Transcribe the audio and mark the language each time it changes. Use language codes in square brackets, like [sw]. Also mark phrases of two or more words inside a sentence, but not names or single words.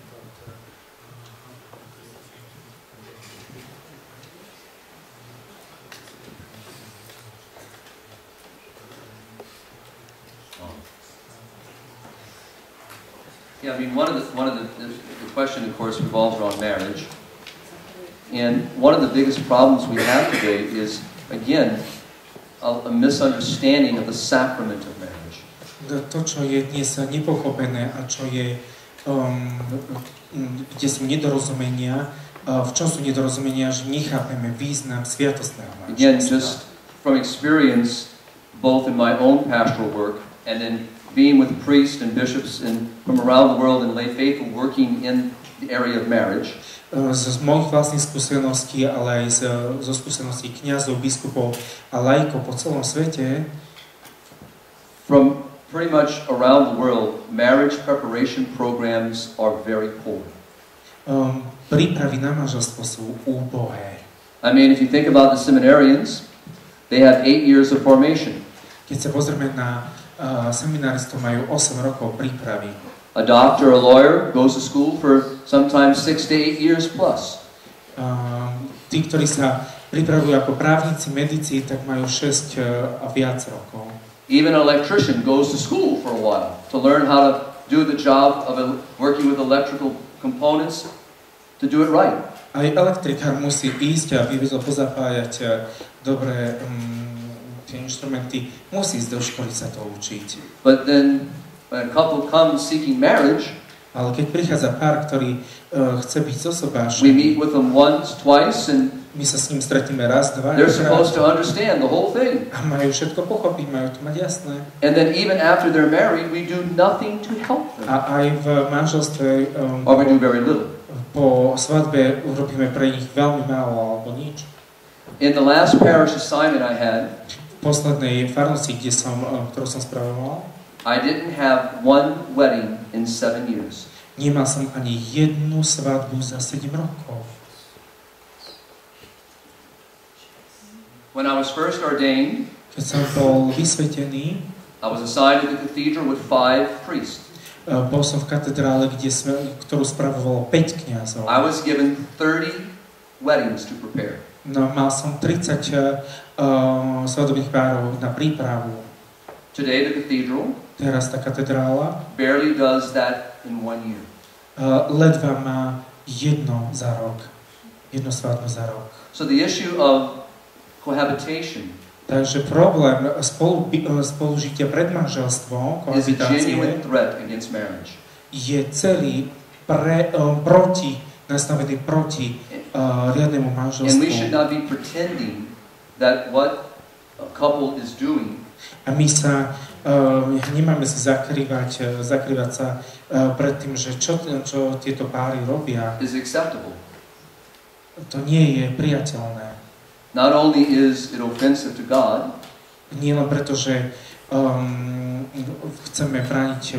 [en] Yeah, I mean, one of the question, of course, revolves around marriage. And one of the biggest problems we have today is, again, a misunderstanding of the sacrament of marriage. [sk] To, čo je dnes nepochopené a čo je, kde sú nedorozumenia, v čom sú nedorozumenia, že nechápeme význam sviatostného [en] Again, [sk] manželstva. [en] just from experience, both in my own pastoral work and in being with priests and bishops and from around the world and lay faithful working in the area of marriage. [sk] Z mojich vlastných skúseností, ale aj zo skúseností kňazov, biskupov a laikov po celom svete, [en] from pretty much around the world, marriage preparation programs are very poor. [sk] Prípravy na manželstvo sú úbohé. [en] I mean, if you think about the seminarians, they have 8 years of formation. [sk] Keď sa pozrieme na semináristov, majú 8 rokov prípravy. [en] A doctor, a lawyer goes to school for sometimes 6 to 8 years plus. [sk] Tí, ktorí sa pripravujú ako právnici, medici, tak majú 6 a viac rokov. [en] Even an electrician goes to school for a while to learn how to do the job of working with electrical components to do it right. [sk] Aj elektrikár musí ísť a vedel pozapájať dobré tie inštrumenty. Musí ísť do školy sa to učiť. [en] But then when a couple comes seeking marriage, [sk] ale keď prichádza pár, ktorý chce byť zosobášený, [en] we meet with them once, twice, and [sk] my sa s ním stretneme raz, dva, [en] they're supposed to understand the whole thing. [sk] a majú všetko pochopiť, majú to mať jasné. [en] And then even after they're married, we do nothing to help them. [sk] A aj v manželstve [en] Or we do very little. [sk] po svadbe urobíme pre nich veľmi málo alebo nič. [en] In the last parish assignment I had, [sk] V poslednej farnosti, ktorú som spravoval, [en] I didn't have one wedding in 7 years. [sk] nemal som ani jednu svadbu za 7 rokov. [en] When I was first ordained, [sk] Keď som bol vysvetený, [en] I was assigned to the cathedral with 5 priests. [sk] bol som v katedrále, ktorú spravovalo 5 kňazov. [en] I was given 30 weddings to prepare. [sk] No, mal som 30 svadobných párov na prípravu. [en] Today the cathedral [sk] Teraz tá katedrála [en] barely does that in 1 year. [sk] ledva má jedno za rok. Jedno svadbu za rok. [en] So the issue of cohabitation [sk] Takže problém spolužitia pred manželstvom, [en] is a [sk] kohabitácie, [en] genuine threat against marriage. [sk] je celý nastavený proti riadnemu [en] And we should [sk] manželstvu. [en] not be pretending that what a couple is doing [sk] A my sa nemáme si zakrývať sa pred tým, že čo tieto páry robia, [en] is acceptable. [sk] to nie je priateľné. [en] Not only is it offensive to God, [sk] Nie len preto, že chceme brániť